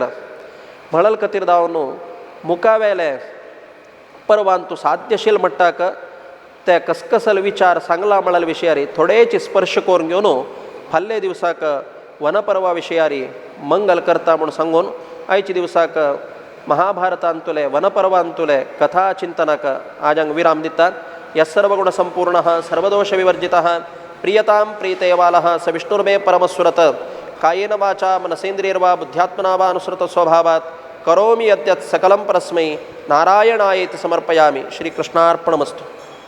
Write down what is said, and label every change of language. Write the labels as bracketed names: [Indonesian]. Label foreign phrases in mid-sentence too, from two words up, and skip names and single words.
[Konkani] म्हणल कतीर दावनू मुखावेले पर्वांतू साध्यशील म्हणटाक ते कसकसल विचार सांगला म्हणल विशयारी थोडेची स्पर्श करून घेवन फाल्ले दिवसाक वनपर्वा विशयारी मंगल करता म्हणून सांगून आयच्या दिवसाक महाभारतांतुले वनपर्वांतुले कथा चिंतनाक आजांग विराम दितात. [Sanskrit] यः सर्वगुणसंपूर्णः सर्वदोषविवर्जितः प्रियतां प्रीतेवालः स विष्णुर्मे परमस्वरत कायेन वाचा मनसेन्द्रियर्वा बुद्ध्यात्मना वा अनुसृत स्वभावात् करोमि यद्यत् सकलं परस्मै नारायणायेति समर्पयामि. श्रीकृष्णार्पणमस्तु.